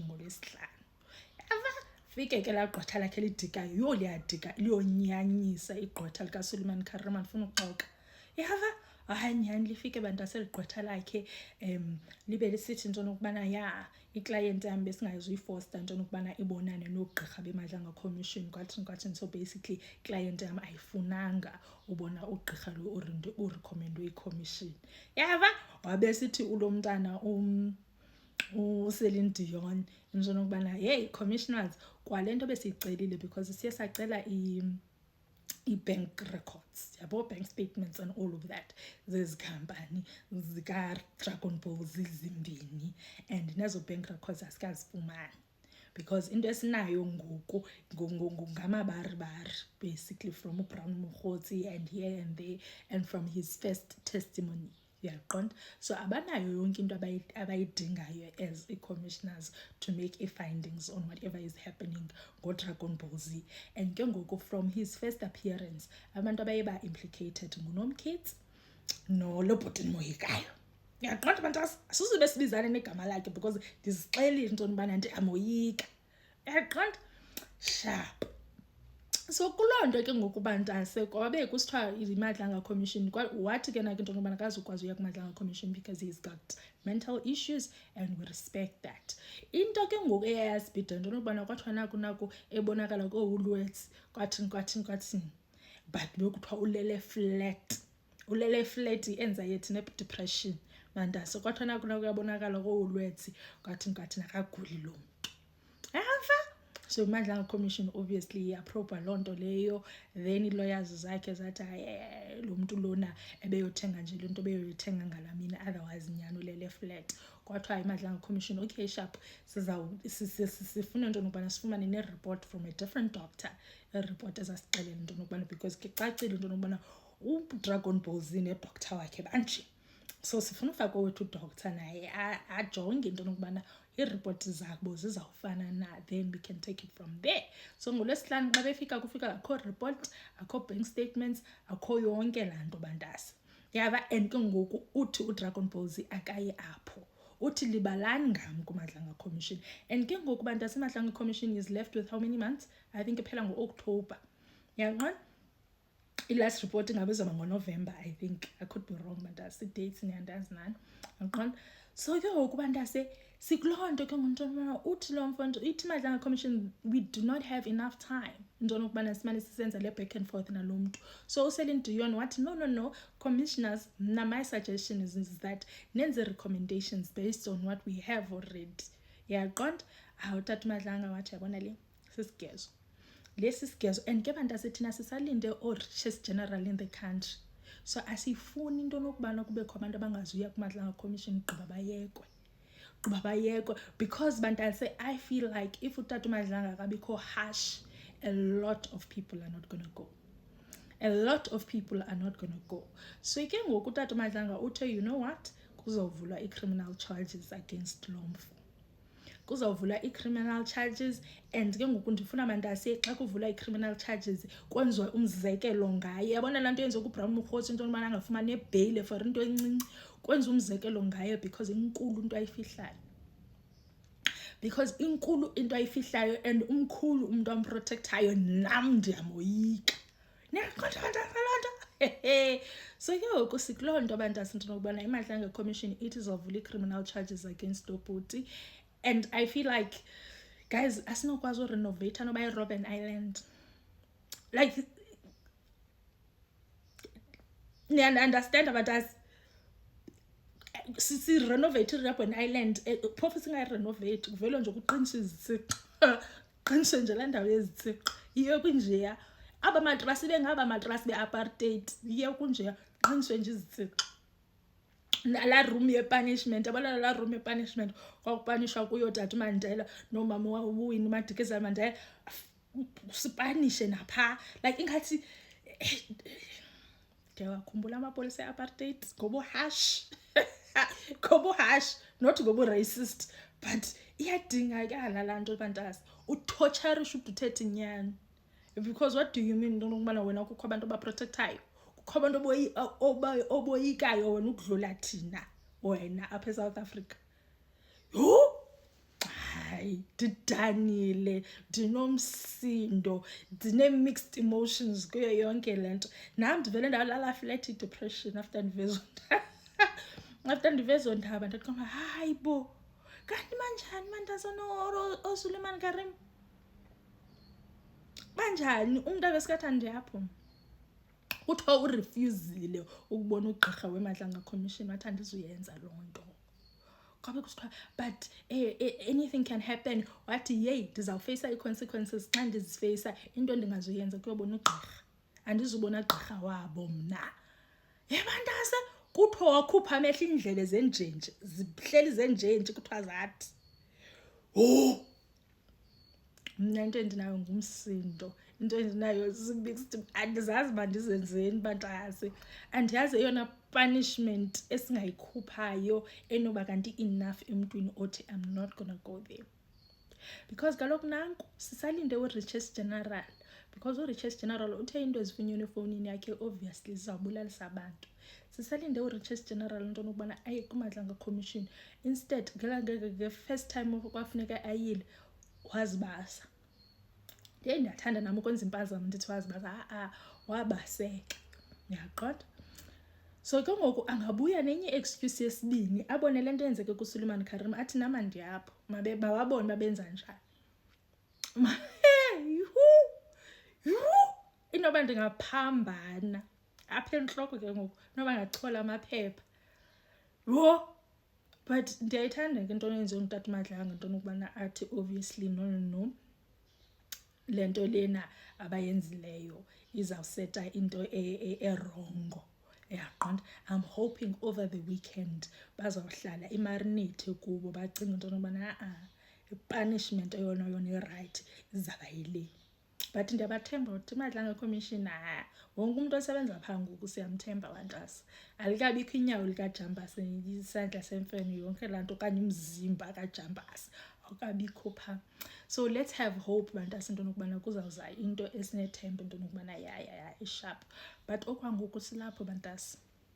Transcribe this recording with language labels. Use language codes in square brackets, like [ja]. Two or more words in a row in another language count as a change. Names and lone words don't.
[xh] ngoLwesihlanu yava fike ke laa gqwetha lakhe lidikayo yho liyadika liyonyanyisa igqwetha likaSuleiman Karim andifuna ukuxoka yava hayi nyhani lifike bantase ligqwetha lakhe libe lisithi into yokubana ya iclient yam besingazuyifosta into yokubana ibonane nogqirha beMadlanga Commission kwathi [en] so basically [xh] client yam ayifunanga ubona ugqirha lo urecommendwe yiCommission yava wabe sithi ulo mntana uCeline Dion into yokubana [en] hey commissioners [xh] kwalento besiyicelile because siye sacela i- [en] bank records [xh] yabo [en] bank statements and all of that [xh] zezi company zika-Dragon Ball zimbini and nezo [en] bank records [xh] asikazifumani because into esinayo ngoku ngamabaribari [en] basically from [xh] uBrown Mokgotsi and [en] here and there and from his first testimony [xh] yaqonda so abanayo yonke into abayidingayo [en] as commissioners to make findings on whatever is happening [xh] ngoDragon Ball Z and ke ngoku [en] from his first appearance [xh] abantu abayeba implicated nguNomkids nolobhuti moyikayo yaqonda abantu asizube sibizane negama lakhe because ndizixelile into yobana ndiyamoyika yaqonda sharp. So kulonto ke ngokubantase kwabe kusithiwa iMadlanga Commission wathi ke nakho into yobana akazukwazi uya kuMadlanga Commission [en] because he's got mental issues and we respect that. [xh] Into ke ngoku eyayasibhida into yobana kwathiwa naku ebonakala koWoolworths kwathi but bekuthiwa ulele [en] flat anxiety [xh] ne depression mandase kwathiwa naku yabonakala koWoolworths kwathi nakaguli lo muntu yava. So Madlanga Commission [en] obviously approval [xh] lonto leyo then i-lawyers zakhe zathi lo muntu lona ebeyothenga nje lento beyoyithenga ngalamini otherwise nyano lele flat kwathiwa iMadlanga Commission [en] okay sharp [xh] sifuna into nokubana sifumane ne-report [en] from a different doctor [xh] i-report ezasixelela into nokubana because ke cacile into nokubana uDragon Ball Z ne-doctor wakhe banje so sifuna ufake wethu udoctor naye ajonge into nokubana i-report zabo zizawufana na [en] then we can take it from there. [xh] So ngoLwesihlanu xa befika kufika akho report akho bank statements akho yonke laa nto bantase yava and ke ngoku uthi uDragon Ball Z akayi apho uthi libalani ngam kuMadlanga Commission and ke ngoku bantase iMadlanga Commission [en] is left with how many months I think [xh] iphela ngo-October yaqona i-last report ingabizwa ngoNovember [en] I think I could be wrong [xh] bantase dates niyandazi nani yaqona so ke ngoku bantase sikulonto ke ngontwana uthi lo mfundo ithi Madlanga Commission [en] we do not have enough time [xh] into nokubana simane sisenza le [en] back and forth [xh] nalo muntu so uCeline Dion wathi no [en] commissioners my suggestion is that [xh] nenze recommendations [en] based on what we have already [xh] yaqonda awutata Madlanga wathi yabona le sisigezo lesigezo and ke bantase thina sisalinde [en] richest general in the country [xh] so asifuni into nokubana kubekho abantu abangazuya kuMadlanga Commission gqiba bayekwe because bantase [en] I feel like [xh] if utata uMadlanga akabikho [en] harsh a lot of people are not going to go so [xh] ke ngoku utata uMadlanga uthe [en] you know what [xh] kuzovulwa i- [en] criminal charges against [xh] lo mfu kuzawuvula i- [en] criminal charges [xh] and ke ngoku ndifuna bantase xa kuvula i- [en] criminal charges [xh] kwenziwe umzekelo ngaye yabona laa nto yenziwa kuBrown Mokgotsi into yobana angafumani nebheyile for into encinci kwenza umzekelo ngaye because inkulu into ayifihlayo and umkhulu umuntu amprotectayo nam ndiyamoyika so ke ngoku sikuloo nto bantase into yokubana iMadlanga Commission ithi izawuvula i- [en] criminal charges against [xh] Dobhuti and [en] I feel like guys [xh] asinokwazi urenovate noba iRobben Island like niyaunderstand bantase sirenovate iRobben Island phofu singayirenovate kuvele nje kuqiniswe qiniswe nje laa ndawo yezitsixo yiyo kunjeya aba matrasi bengaba matrasi be-apartheid yiyo kunjeya qiniswe nje izitsixo. Nala room ye-punishment, yabona la room ye-punishment kwakupanishwa kuyo Tata Mandela nomama waWinnie Madikizela Mandela, sipanishe napha like ingathi ndiyawakhumbula amapolisa e-apartheid ngoba harsh ngoba harsh, not ngoba racist, but iyadingakala laa nto bantasi, utorturishe ude uthethe inyani. [en] Because what do you mean [xh] into yokubana wena kukho abantu abaprotectayo, kukho abantu oboyikayo wena ukudlula thina wena apha eSouth Africa? Yho, hayi ndidanile, ndinomsindo, ndine- [en] mixed emotions [xh] kuyo yonke le nto. Nam ndivele ndalala flat i-depression after ndivezo ndaba ndathoma hayi bo, kanti manjani mantasana oSuleiman Karim, banjani umntu abesikathandi apho. Kuthiwa urefusile ukubona ugqirha weMadlanga Commission, wathi andizuyenza loo nto. Kwabe kusithiwa [en] but anything can happen, [xh] wathi yeyi ndizawufeyisa ii-consequences. Xa ndizifeyisa into endingazuyenza kuyobona ugqirha, andizubona gqirha wabo mna. Yebantase kuthiwa wakhupha amehlo iindlebe zenjenje, zihleli zenjenje kuthiwa zathi. Oh, mna into endinayo ngumsindo, into endinayo zii-mixed, andizazi uba ndizenzeni bantase. Andiyazi eyona punishment esingayikhuphayo enoba kanti enough emntwini othi [en] I'm not gonna go there. [xh] Because kaloku nanku sisalinde uRiches General, because uRiches General uthe into ezifunyenwe efowunini yakhe obviously zizawubulalisa abantu. Sisalinde uRiches General into nokubana aye kuMadlanga Commission. Instead nge- [en] first time [xh] kwafuneka ayile wazibasa. Ndiyathanda nami ukwenza impazamo ndithi wazibasa, wabaseka, uyaqonda. So ke ngoku angabuya nenye excuse yesibini, abone le nto yenzeke kuSuleiman Karim, athi nama ndiyapho, mababone babenza njani. Inoba ndingaphambana apha entloko ke ngoku, inoba ngachola amaphepha. Yho, but ndiyayithanda ke into eyenziwe nguTata Madlanga, into nokubana athi obviously no, le nto lena abayenzileyo izawuseta into erongo. Yaqonda. [en] I'm hoping over the weekend [xh] bazawuhlala imarinate kubo, bacinga into nokubana i-punishment eyona i-right izawuba yile. But ndiyabathemba ukuthi Madlanga Commission, wonke umuntu osebenza phaa ngoku siyamthemba bantasi. Alikabikho inyawo likaJambas, isandla semfene, yonke laa nto, okanye umzimba kaJambas awukabikho phaa. [en] So let's have hope [xh] bantasi into nokubana kuzawuza into esinethemba into nokubana ya isharp. But okwangoku silapho bantasi.